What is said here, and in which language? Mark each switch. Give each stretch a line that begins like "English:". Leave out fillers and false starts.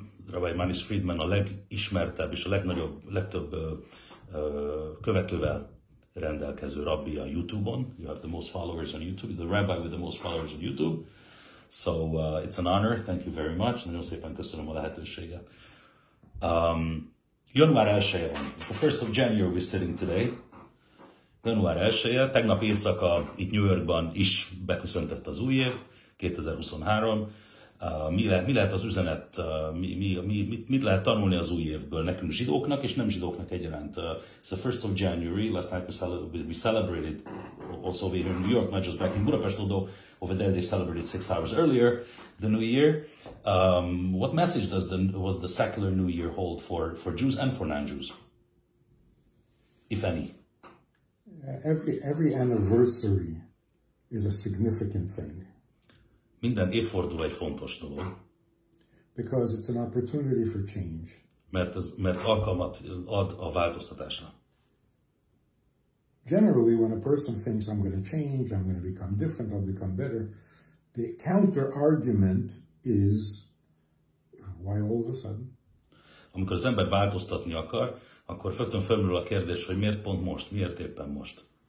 Hungarian: Rabbi Friedman a legismertebb és a legtöbb követővel rendelkező rabbi a YouTube-on.
English: You have the most followers on YouTube, the rabbi with the most followers on YouTube. So it's an honor, thank you very much.
Hungarian: Nagyon szépen köszönöm a lehetőséget. Január 1-e van.
English: It's the 1st of January we're sitting today.
Hungarian: Január 1-e, tegnap éjszaka itt New Yorkban is beköszöntött az új év, 2023. Mi lehet az üzenet, mit lehet tanulni az új évből nekünk zsidóknak és nem zsidóknak egyaránt?
English: It's the 1st of January, last night we celebrated also over here in New York, not just back in Budapest, although over there they celebrated 6 hours earlier, the New Year. What message was the secular New Year hold for Jews and for non-Jews, if any? Every anniversary is a significant thing.
Hungarian: Minden évforduló egy fontos dolog.
English: Because it's an opportunity for change.
Hungarian: Mert alkalmat ad a változtatásra.
English: Generally, when a person thinks I'm going to change, I'm going to become different, I'll become better, the counter argument is, why all of a sudden?
Hungarian: Amikor az ember változtatni akar, akkor rögtön felmerül a kérdés, hogy miért pont most, miért éppen most?